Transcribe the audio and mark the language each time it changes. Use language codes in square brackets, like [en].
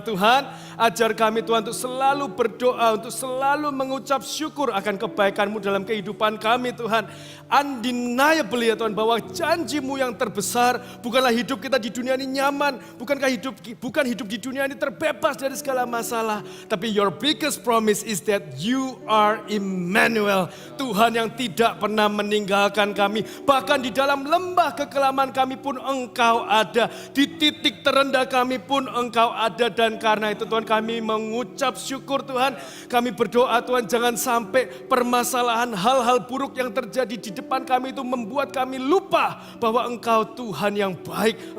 [id] Tuhan, ajar kami Tuhan untuk selalu berdoa, untuk selalu mengucap syukur akan kebaikan-Mu dalam kehidupan kami Tuhan. Undeniable ya Tuhan, bahwa janji-Mu yang terbesar bukanlah hidup kita di dunia ini nyaman, bukan hidup di dunia ini terbebas dari segala masalah, tapi Tapi [en] your biggest promise is that you are Emmanuel. [id] Tuhan yang tidak pernah meninggalkan kami. Bahkan di dalam lembah kekelaman kami pun Engkau ada. Di titik terendah kami pun Engkau ada. Dan karena itu Tuhan kami mengucap syukur Tuhan. Kami berdoa Tuhan jangan sampai permasalahan hal-hal buruk yang terjadi di depan kami itu membuat kami lupa bahwa Engkau Tuhan yang baik.